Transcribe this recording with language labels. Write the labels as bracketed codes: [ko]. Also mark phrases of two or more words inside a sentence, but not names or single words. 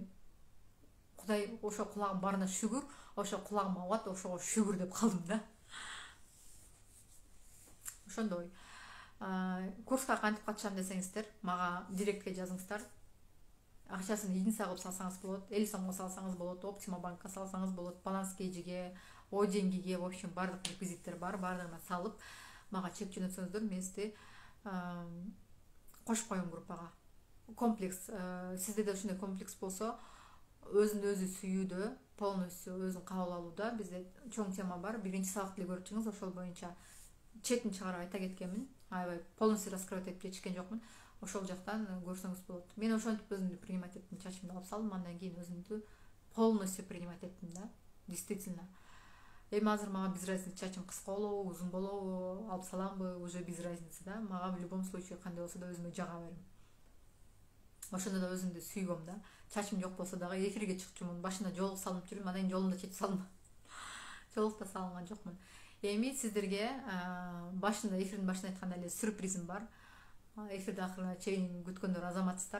[ky] Кудай ошо кулагым барына шүгүр, ошо кулагым абат, ошого шүгүр деп калдым да. Ошондой. Курска кантип катышам десеңиздер, мага директке жазыңыздар. Акчасын единица кылып салсаңыз болот, Элисонго салсаңыз болот, Оптима банкка салсаңыз болот, баланс кейжиге, О деньгиге, [ru] в общем, [ky] баардык реквизиттер бар, баардыгына салып, мага чек жөнөтсөңүздөр, мен сизди кошуп коем группага. Комплекс, сизде да ушундай комплекс болсо, өзүн өзү сүйүүдө, полностью өзүн кабыл алууда бизде чоң тема бар. Биринчи сабакты эле көрүп чыгыңыз, ошол боюнча четин чыгарып айта кеткенмин. Аябай [ru] полностью раскрывать [ky] этип жетишкен жокмун. Ошол жактан көрсөңүз болот. Мен ошентип өзүмдү принимать эттим, чачымды алып салдым, андан кийин өзүмдү [ru] полностью принимать [ky] эттим да. Действительно. Эми азыр мага [ru] без разницы, [ky] чачым кыска болобу, узун болобу, алып саламбы, [ru] уже без разницы да. [ky] Мага [ru] в любом случае [ky] кандай болсо да өзүмө жага берем. Ошондо да өзүмдү сүйгөм да. Чачым жок болсо дагы эфирге чыкчумун. Башында жолук салынып жүрүм, анан кийин жолумда чечип салдым. Жолук да салынган жокмун. Эми сиздерге башында, эфирдин башында айткандай эле сюрпризим бар. Эфирди акырына чейин күткөндөр азаматсыздар.